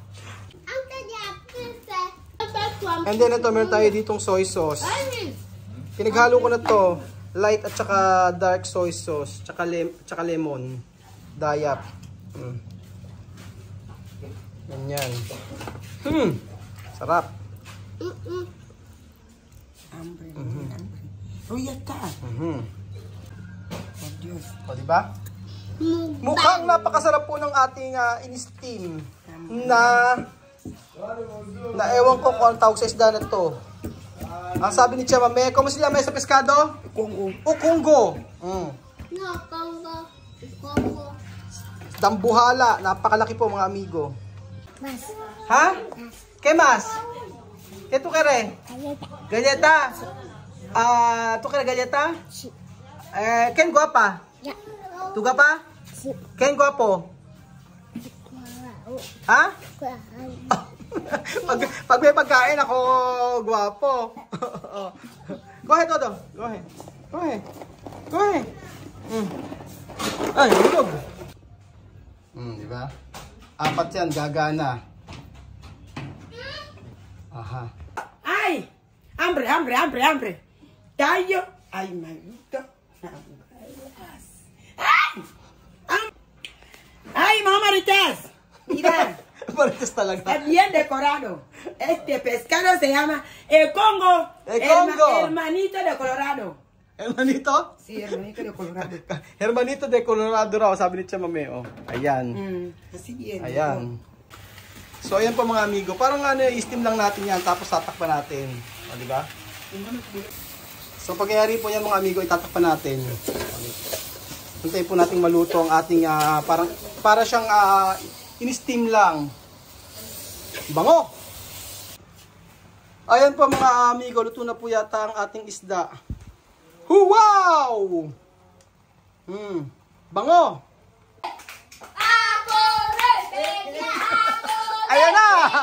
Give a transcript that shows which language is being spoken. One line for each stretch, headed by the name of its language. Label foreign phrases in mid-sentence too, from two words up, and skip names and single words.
English: And then
Filipino: ito, meron tayo ditong
English: soy sauce.
Filipino: Pinaghalo ko na to. Light at saka
English: dark soy sauce.
Filipino: Tsaka lemon. Dayap. Ganyan. Sarap.
Spanish: Hambre. Oh, ya está. Oh, Dios.
Filipino: O, diba? Mukhang napakasarap po ng ating in-steam na ewan ko kung ang tawag sa isda na to. Ang sabi ni Chama,
Spanish: ¿cómo se llama ese pescado? Congo. Ukungo. No, Congo.
Filipino: Dambuhala. Napakalaki po mga amigo.
Spanish: Mas. ¿Ha? ¿Qué más? ¿Qué tú quieres? Galleta. ¿Tú quieres galleta? Sí. ¿Quién guapa? Ya. ¿Tú guapa? Sí. ¿Quién guapo? Ha?
Filipino: Pag may pagkain ako, guwapo.
English: Go ahead, Todo. Go ahead. Go ahead. Go ahead.
Filipino: Ay, hulog. Diba? Apat yan, gagana. Aha.
Spanish: ¡Ay! ¡Hambre, hambre, hambre, hambre! ¡Tallo! ¡Ay, maldito! ¡Ay! ¡Ay, mamá Maritas! Mira.
Filipino: Maritas talaga.
Spanish: Está bien decorado. Este pescado se llama el Congo. El Congo. Hermanito de Colorado. Hermanito? Sí, hermanito de Colorado. Hermanito de Colorado
Filipino: raw, sabi ni Chamameo. Ayan.
Spanish: Así bien.
Filipino: Ayan. So, ayan po mga amigo. Parang ano, i-steam lang natin yan, tapos tatakpan natin. O, diba? So, pagyayari po yan mga amigo, itatakpan natin. Hintayin po natin maluto ang ating, para siyang in-steam lang. Bango! Ayan po mga amigo, luto na po yata ang ating isda. Wow! Bango! Ayan na!